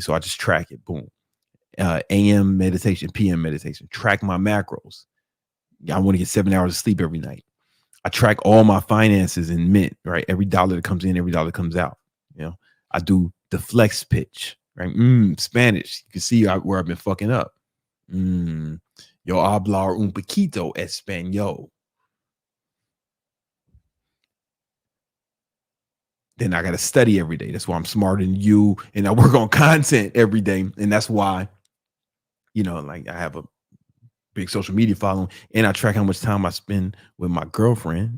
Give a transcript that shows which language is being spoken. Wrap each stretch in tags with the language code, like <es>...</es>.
<en>So I just track it. Boom. AM meditation, PM meditation. Track my macros. I want to get 7 hours of sleep every night. I track all my finances in Mint, right? Every dollar that comes in, every dollar that comes out. I do the flex pitch, right? Spanish. You can see where I've been fucking up.</en> <es>Yo hablar un poquito español.</es> <en>Then I got to study every day. That's why I'm smarter than you. And I work on content every day. And that's why, like I have a big social media following, and I track how much time I spend with my girlfriend.</en>